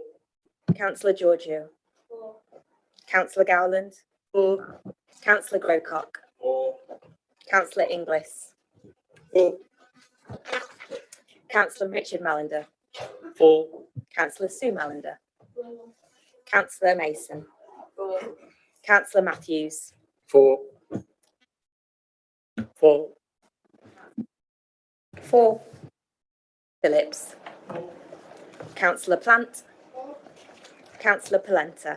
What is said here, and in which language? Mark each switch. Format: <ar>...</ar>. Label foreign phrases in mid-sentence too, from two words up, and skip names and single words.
<en>Councillor Giorgio. Councillor Gowland. 4. Councillor Grocott. 4. Councillor Inglis. 4. Councillor Richard Mallender. 4. Councillor Sue Mallender. Councillor Mason. Councillor Matthews. 4. 4. 4. Phillips. Councillor Plant. Councillor Polenta.</en>